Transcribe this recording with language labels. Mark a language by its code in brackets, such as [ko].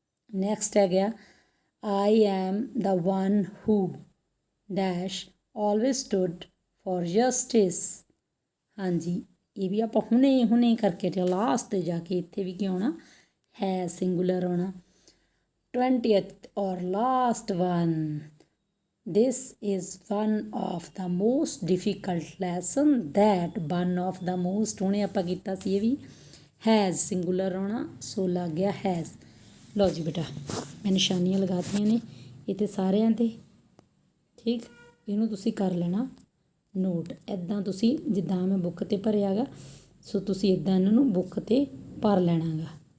[en] Next ਹੈਗਾ I am the one who dash always stood for justice. [pa] ਹਾਂਜੀ, ਇਹ ਵੀ ਆਪਾਂ ਹੁਣੇ ਕਰਕੇ ਤੇ ਲਾਸਟ 'ਤੇ ਜਾ ਕੇ ਇੱਥੇ ਵੀ ਕੀ ਆਉਣਾ? ਹੈ ਸਿੰਗੂਲਰ ਆਉਣਾ। [en] 20th ਔਰ last one, this is one of the most difficult lesson that one of the most, [pa] ਹੁਣੇ ਆਪਾਂ ਕੀਤਾ ਸੀ ਇਹ ਵੀ ਹੈਜ਼ ਸਿੰਗੂਲਰ ਆਉਣਾ। ਸੋ ਲੱਗ ਗਿਆ ਹੈਜ਼। ਲਓ ਜੀ ਬੇਟਾ, ਮੈਂ ਨਿਸ਼ਾਨੀਆਂ ਲਗਾਤੀਆਂ ਨੇ ਇੱਥੇ ਸਾਰਿਆਂ 'ਤੇ। ਠੀਕ, ਇਹਨੂੰ ਤੁਸੀਂ ਕਰ ਲੈਣਾ ਨੋਟ। ਇੱਦਾਂ ਤੁਸੀਂ ਜਿੱਦਾਂ ਮੈਂ ਬੁੱਕ 'ਤੇ ਭਰਿਆ ਗਾ, ਸੋ ਤੁਸੀਂ ਇੱਦਾਂ ਇਹਨਾਂ ਨੂੰ ਬੁੱਕ 'ਤੇ ਭਰ ਲੈਣਾ ਗਾ।